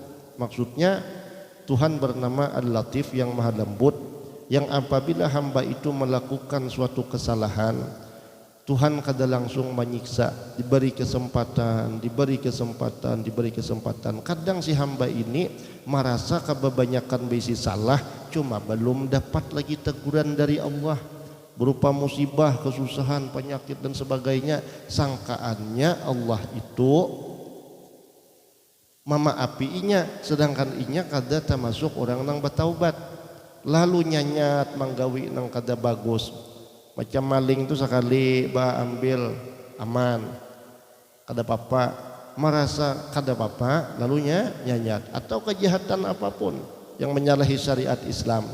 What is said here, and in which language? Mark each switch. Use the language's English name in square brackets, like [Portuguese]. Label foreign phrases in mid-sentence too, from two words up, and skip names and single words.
[Indonesian] Maksudnya Tuhan bernama Al-Latif yang maha lembut, yang apabila hamba itu melakukan suatu kesalahan, Tuhan kada langsung menyiksa, diberi kesempatan. Kadang si hamba ini merasa kebanyakan besi salah, cuma belum dapat lagi teguran dari Allah berupa musibah, kesusahan, penyakit dan sebagainya. Sangkaannya Allah itu memaafiinya, sedangkan [Banjar] inya kada [Indonesian] termasuk orang nang bertaubat. [Banjar] Lalu nyanyat manggawi nang kada bagus. [Indonesian] Macam maling tu sekali ambil aman, kada apa-apa, merasa kada apa-apa, lalunya nyanyat, atau kejahatan apapun yang menyalahi syariat Islam.